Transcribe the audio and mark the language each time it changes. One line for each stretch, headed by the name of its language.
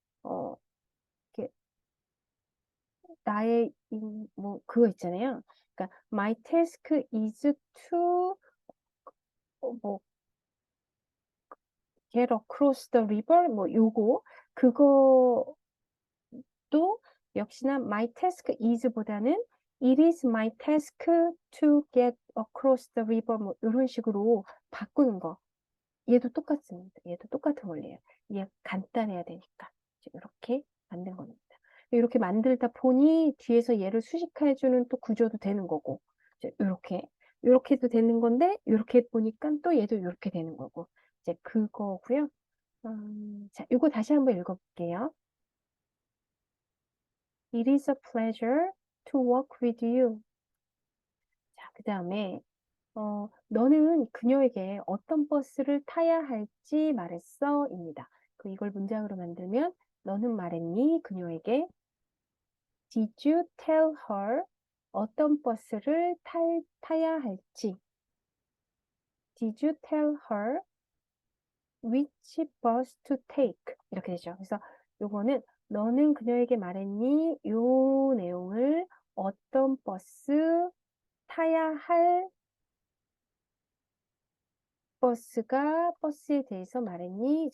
Korean: 어, 이렇게 나의 뭐 그거 있잖아요. 그러니까
English: my task is to 뭐 get across the river
Korean: 뭐 요거 그거 또 역시나
English: my task is보다는 it is my task to get across the river
Korean: 뭐 이런 식으로 바꾸는 거. 얘도 똑같습니다. 얘도 똑같은 원리예요. 얘 간단해야 되니까 이렇게 만든 겁니다. 이렇게 만들다 보니 뒤에서 얘를 수식해주는 또 구조도 되는 거고 이렇게도 되는 건데 이렇게 보니까 또 얘도 이렇게 되는 거고 이제 그거고요. 자, 이거 다시 한번 읽어볼게요.
English: It is a pleasure to work with you.
Korean: 자, 그 다음에 너는 그녀에게 어떤 버스를 타야 할지 말했어? 입니다. 이걸 문장으로 만들면 너는 말했니? 그녀에게
English: Did you tell her
Korean: 어떤 버스를 타야 할지?
English: Did you tell her which bus to take?
Korean: 이렇게 되죠. 그래서 요거는 너는 그녀에게 말했니? 요 내용을 어떤 버스 타야 할 버스에 대해서 말했니?